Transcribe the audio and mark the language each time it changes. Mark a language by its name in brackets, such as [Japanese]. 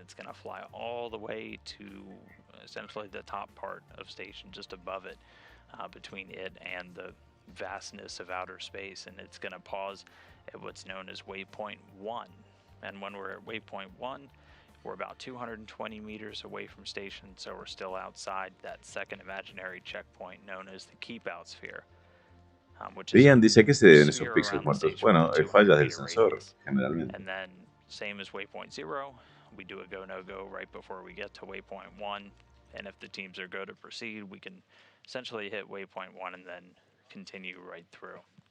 [English] It's going to fly all the way to essentially the top part of station, just above it, between it and the vastness of outer space, and it's going to pause at what's known as waypoint 1. And when we're at waypoint 1, we're about 220 meters away from station, so we're still outside that second imaginary checkpoint known as the keep-out sphere. [Spanish] Ian dice que se deben esos píxeles muertos. Bueno, fallas del sensor, generalmente. [English] And then, same as waypoint 0, we do a go, no-go right before we get to waypoint 1, and if the teams are go to proceed, we can essentially hit waypoint 1 and then continue right through.